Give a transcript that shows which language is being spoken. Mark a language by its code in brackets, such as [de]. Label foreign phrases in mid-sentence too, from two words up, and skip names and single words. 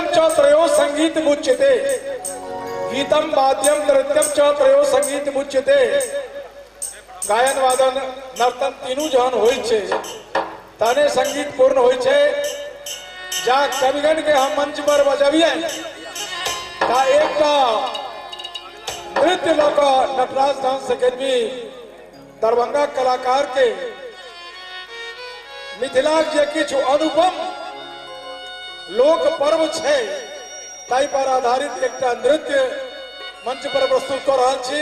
[sa] त्रयो संगीत मुच्यते। गीतम वाद्यम नृत्यम च त्रयो संगीत मुच्यते। [mai] गायन वादन नर्तन तीनू जहन होय छे तने संगीत पूर्ण होय छे। जा कविगण के हम मंच पर बजाबिए ता एक नृत्य लोक नटराज डांस अकेडमी दरभंगा कलाकार के मिथिला जे किछु अनुपम लोक पर्व छे ताई पर आधारित एक नृत्य मंच पर प्रस्तुत कर रहल छी।